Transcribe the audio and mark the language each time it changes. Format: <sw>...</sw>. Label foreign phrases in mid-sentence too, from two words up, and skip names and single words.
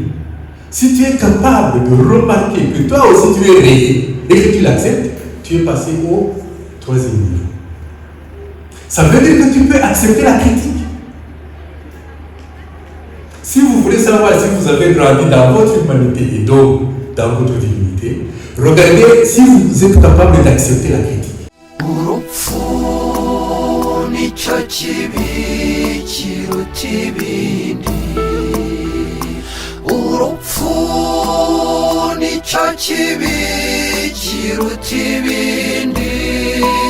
<fr>Si tu es capable de remarquer que toi aussi tu es rayé et que tu l'acceptes, tu es passé au troisième niveau. Ça veut dire que tu peux accepter la critique. Si vous voulez savoir si vous avez grandi dans votre humanité et donc dans votre divinité, regardez si vous êtes capable d'accepter la critique.</fr> <rw>urupfu nicyo kibi kiruta ibindi urupfu nicyo kibi kiruta ibindi</rw>